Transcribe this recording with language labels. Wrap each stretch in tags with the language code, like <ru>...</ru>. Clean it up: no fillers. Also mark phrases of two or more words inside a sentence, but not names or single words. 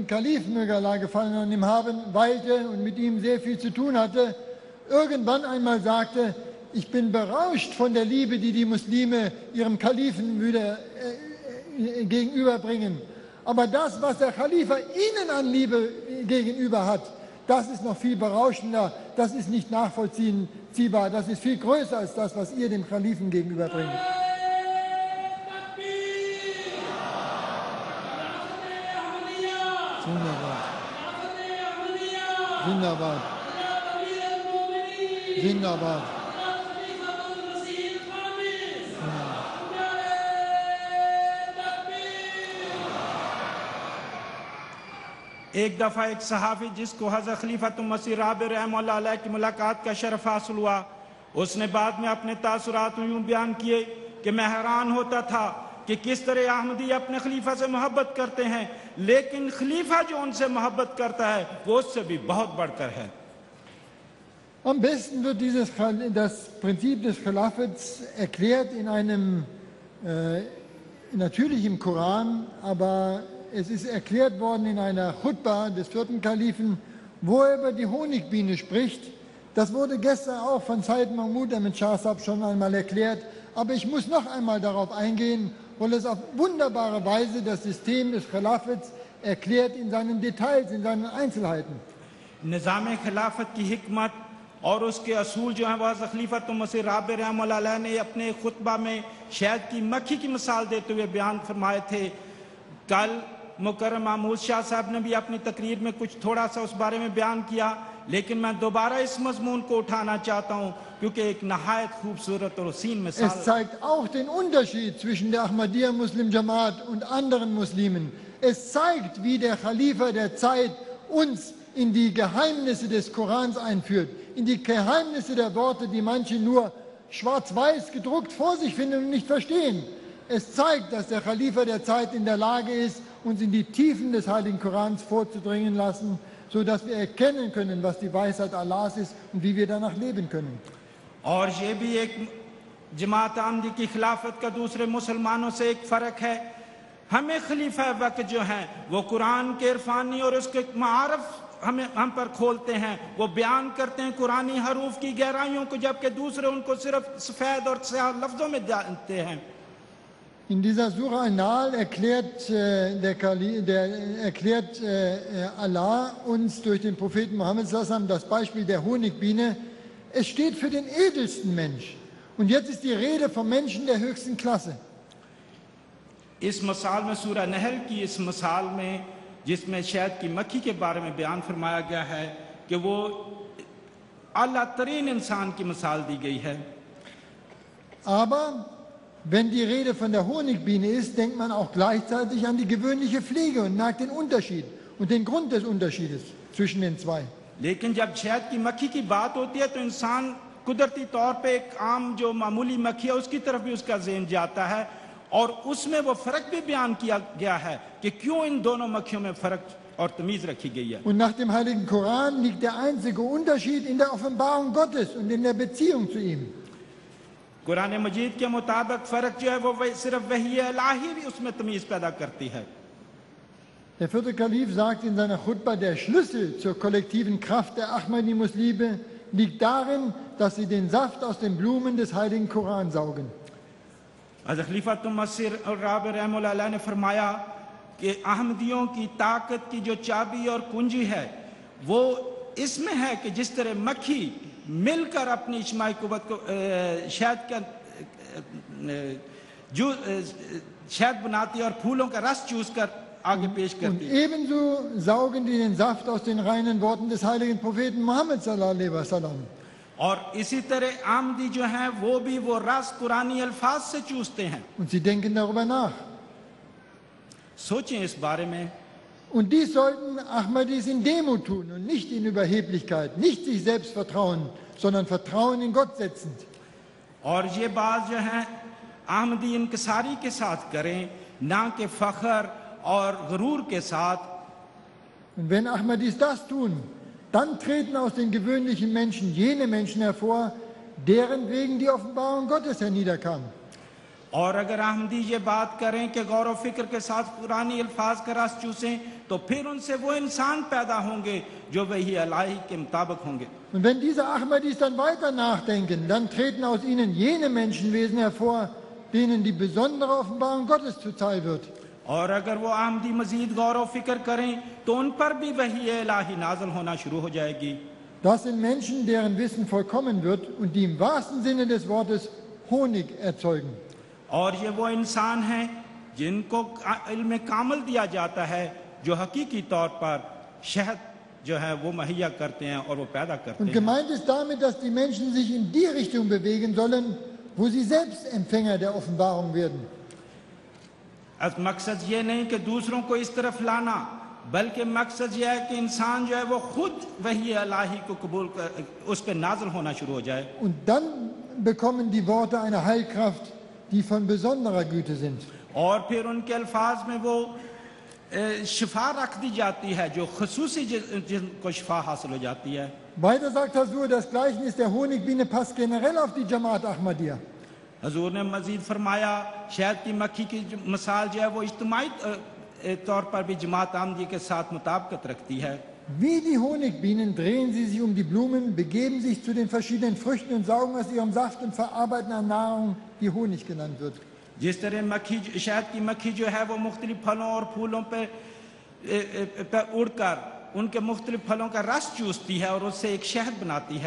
<de>Kalifen, möge Allah gefallen an ihm haben, weilte und mit ihm sehr viel zu tun hatte, irgendwann einmal sagte, ich bin berauscht von der Liebe, die die Muslime ihrem Kalifen gegenüberbringen. Aber das, was der Khalifa ihnen an Liebe gegenüber hat, das ist noch viel berauschender, das ist nicht nachvollziehbar, das ist viel größer als das, was ihr dem Khalifen gegenüberbringt.</de> <ur>Zindabad. زندہ باد۔ زندہ باد. ایک دفعہ ایک صحافی جس کو حضرت خلیفۃ المسیح الرابع</ur> <ar>رحمۃ اللہ علیہ</ar> <ur>کی ملاقات کا شرف حاصل ہوا، اس نے بعد میں اپنے تاثرات یوں بیان کیے کہ میں حیران ہوتا تھا کہ کس طرح احمدی اپنے خلیفہ سے محبت کرتے ہیں، لیکن خلیفہ جو ان سے محبت کرتا ہے وہ اس سے بھی بہت بڑھ کر ہے.</ur> <de>Am besten wird das Prinzip des Khilafats erklärt natürlich im Koran, aber es ist erklärt worden in einer Khutbah des 4. Kalifen, wo er über die Honigbiene spricht. Das wurde gestern auch von Said Mahmud Ahmed Shah Sahib schon einmal erklärt, aber ich muss noch einmal darauf eingehen, weil es auf wunderbare Weise das System des Khilafats erklärt in seinen Details, in seinen Einzelheiten.</de> <ur>نظام خلافت کی حکمت اور اس کے اصول جو ہیں وہ خلیفۃ المسیح الرابع</ur> <ar>رحمۃ اللہ علیہ</ar> <ur>نے اپنے خطبہ میں شہد کی مکھی کی مثال دیتے ہوئے بیان فرمائے تھے. کل مکرم محمود شاہ صاحب نے بھی اپنی تقریر میں کچھ تھوڑا سا اس بارے میں بیان کیا، لیکن میں دوبارہ اس مضمون کو اٹھانا چاہتا ہوں کیونکہ ایک نہایت خوبصورت اور حسین مثال.</ur> <de>Es zeigt auch den Unterschied zwischen der Ahmadiyya Muslim Jamaat und anderen Muslimen. Es zeigt, wie der Khalifa der Zeit uns in die Geheimnisse des Korans einführt, in die Geheimnisse der Worte, die manche nur schwarz-weiß gedruckt vor sich finden und nicht verstehen. Es zeigt, dass der Khalifa der Zeit in der Lage ist, uns in die Tiefen des Heiligen Korans vorzudringen lassen, sodass wir erkennen können, was die Weisheit Allahs ist und wie wir danach leben können.</de> <ur>اور یہ بھی ایک جماعت احمدی کی خلافت کا دوسرے مسلمانوں سے ایک فرق ہے. ہمیں خلیفہ وقت جو ہیں وہ قرآن کے عرفانی اور اس کے معارف ہم پر کھولتے ہیں، وہ بیان کرتے ہیں قرآنی حروف کی گہرائیوں کو، جبکہ دوسرے ان کو صرف سفید اور سیاہ لفظوں میں جانتے ہیں.</ur> <de>In dieser Surah An-Nahl erklärt, Allah uns durch den Propheten Mohammed das Beispiel der Honigbiene. Es steht für den edelsten Mensch. Und jetzt ist die Rede vom Menschen der höchsten Klasse.</de> <ur>اس مثال میں سورہ نحل کی اس مثال میں جس میں شہد کی مکھی کے بارے میں بیان فرمایا گیا ہے کہ وہ اعلیٰ ترین انسان کی مثال دی گئی ہے.</ur> <de>Aber wenn die Rede von der Honigbiene ist, denkt man auch gleichzeitig an die gewöhnliche Fliege und merkt den Unterschied und den Grund des Unterschiedes zwischen den zwei.</de> <ur>لیکن جب شہد کی مکھی کی بات ہوتی ہے تو انسان قدرتی طور پہ ایک عام جو معمولی مکھی ہے اس کی طرف بھی اس کا ذہن جاتا ہے، اور اس میں وہ فرق بھی بیان کیا گیا ہے کہ کیوں ان دونوں مکھیوں میں فرق اور تمیز رکھی گئی ہے.</ur> <de>Und nach dem Heiligen Koran liegt der einzige Unterschied in der Offenbarung Gottes und in der Beziehung zu ihm.</de> <ur>قرآن مجید کے مطابق فرق جو ہے وہ صرف وحی الٰہی بھی اس میں تمیز پیدا کرتی ہے.</ur> <de>Der vierte Kalif sagt in seiner Khutbah, der Schlüssel zur kollektiven Kraft der Ahmadi-Muslime liegt darin, dass sie den Saft aus den Blumen des Heiligen Koran saugen.</de> <ur>حضرت خلیفہ مسیح رابع</ur> <ar>رحمۃ اللہ علیہ</ar> <ur>نے فرمایا کہ احمدیوں کی طاقت کی جو چابی اور کنجی ہے وہ اس میں ہے کہ جس طرح مکھی مل کر اپنی اجتماعی قوت کو شہد بناتی ہے اور پھولوں کا رس چوس کر آگے پیش کرتی ہے.</ur> <de>Ebenso saugen die den Saft aus den reinen Worten des heiligen Propheten Muhammad</de> <ar>صلى الله عليه وسلم.</ar> <ur>اور اسی طرح احمدی جو ہے وہ بھی وہ رس قرآنی الفاظ سے چوستے ہیں.</ur> <de>Und sie denken darüber nach.</de> <ur>سوچیں اس بارے میں.</ur> <de>Und dies sollten Ahmadis in Demut tun und nicht in Überheblichkeit, nicht sich selbst vertrauen, sondern Vertrauen in Gott setzend.</de> <ur>اور یہ بات جو ہے احمدی انکساری کے ساتھ کریں، نہ کہ فخر اور غرور کے ساتھ.</ur> <de>Und wenn Ahmadis das tun, dann treten aus den gewöhnlichen Menschen jene Menschen hervor, deren wegen die Offenbarung Gottes herniederkam.</de> <ur>اور اگر احمدی یہ بات کریں کہ غور و فکر کے ساتھ قرآنی الفاظ کا رس چوسیں تو پھر ان سے وہ انسان پیدا ہوں گے جو وحی الٰہی کے مطابق ہوں گے.</ur> <de>Und wenn diese Ahmadis dann weiter nachdenken, dann treten aus ihnen jene Menschenwesen hervor, denen die besondere Offenbarung Gottes zuteil wird.</de> <ur>اور اگر وہ احمدی مزید غور و فکر کریں تو ان پر بھی وحی الٰہی نازل ہونا شروع ہو جائے گی.</ur> <de>Das sind Menschen, deren Wissen vollkommen wird und die im wahrsten Sinne des Wortes Honig erzeugen.</de> <ur>اور یہ وہ انسان ہیں جن کو علم کامل دیا جاتا ہے جو حقیقی طور پر شہد جو ہے وہ مہیا کرتے ہیں اور وہ پیدا کرتے</ur> <de>Und</de> <ur>ہیں.</ur> <de>gemeint ist damit, dass die Menschen sich in die Richtung bewegen sollen, wo sie selbst Empfänger der Offenbarung werden.</de> <ur>مقصد یہ نہیں کہ دوسروں کو اس طرف لانا، بلکہ مقصد یہ ہے کہ انسان جو ہے وہ خود وحی الٰہی کو قبول کر اس پر نازل ہونا شروع ہو جائے.</ur> <de>Und dann bekommen die Worte eine Heilkraft, die von besonderer Güte sind.</de> <ur>اور پھر ان کے الفاظ میں وہ شفا رکھ دی جاتی ہے جو خصوصی جن کو شفا حاصل ہو جاتی ہے.</ur> <de>Weiter sagt Hazur, das Gleichnis der Honigbiene passt generell auf die Jamaat Ahmadiyya.</de> <ur>حضور نے مزید فرمایا شہد کی مکھی کی مثال جو ہے وہ اجتماعی طور پر بھی جماعت احمدی کے ساتھ مطابقت رکھتی ہے.</ur> <de>Wie die Honigbienen drehen sie sich um die Blumen, begeben sich zu den verschiedenen Früchten und saugen aus ihrem Saft und verarbeiten eine Nahrung, die Honig genannt wird.</de> <ur>جس طرح مکھی شہد کی مکھی جو ہے وہ مختلف پھلوں اور پھولوں پہ اڑ کر ان کے مختلف پھلوں کا رس چوستی ہے اور اس سے ایک شہد بناتی ہے.</ur>